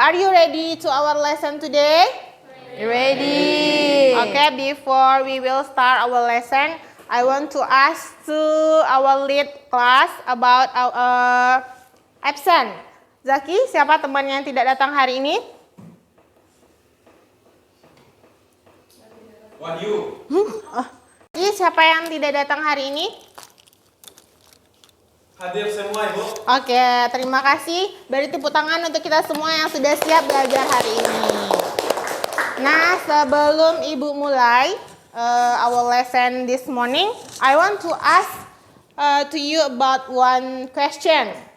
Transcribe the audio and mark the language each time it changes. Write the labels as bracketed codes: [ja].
[en] ready to our lesson today? Ready. Okay, before we will start our lesson, I want to ask to our lead class about our absent. [id] Zaki, siapa teman yang tidak datang hari ini? Wahyu. Zaki, siapa yang tidak datang hari ini? Hadir semua, Ibu. Oke, terima kasih. Beri tepuk tangan untuk kita semua yang sudah siap belajar hari ini. Nah, sebelum Ibu mulai [en] our lesson this morning, I want to ask to you about one question.